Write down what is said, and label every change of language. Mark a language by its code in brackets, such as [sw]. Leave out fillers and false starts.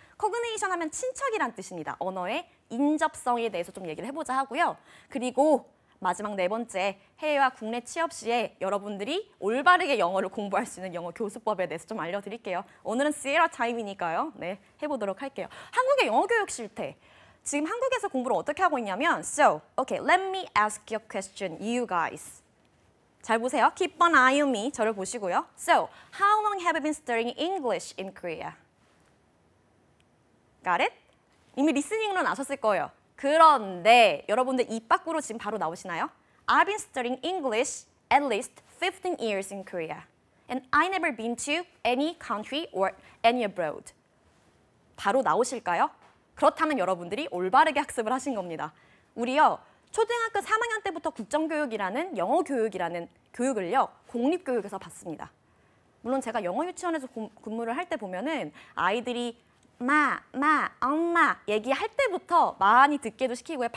[ko] cognation 하면 친척이란 뜻입니다. 언어의 인접성에 대해서 좀 얘기를 해보자 하고요. 그리고 마지막 4번째, 해외와 국내 취업 시에 여러분들이 올바르게 영어를 공부할 수 있는 영어 교수법에 대해서 좀 알려드릴게요. 오늘은 시에라 타임이니까요. 네, 해보도록 할게요. 한국의 영어 교육 실태. 지금 한국에서 공부를 어떻게 하고 있냐면 [en] So, okay, let me ask you a question, you guys. [ko] 잘 보세요. [en] Keep an eye on me. [ko] 저를 보시고요. [en] So, how long have you been studying English in Korea? Got it? [ko] 이미 리스닝으로는 아셨을 거예요. 그런데 여러분들 입 밖으로 지금 바로 나오시나요? [en] I've been studying English at least 15 years in Korea. And I never been to any country or any abroad. [ko] 바로 나오실까요? 그렇다면 여러분들이 올바르게 학습을 하신 겁니다. 우리요, 초등학교 3학년 때부터 국정교육이라는 영어 교육이라는 교육을요, 공립교육에서 받습니다. 물론 제가 영어 유치원에서 근무를 할 때 보면은 아이들이 엄마 얘기할 때부터 많이 듣게도 시키고요.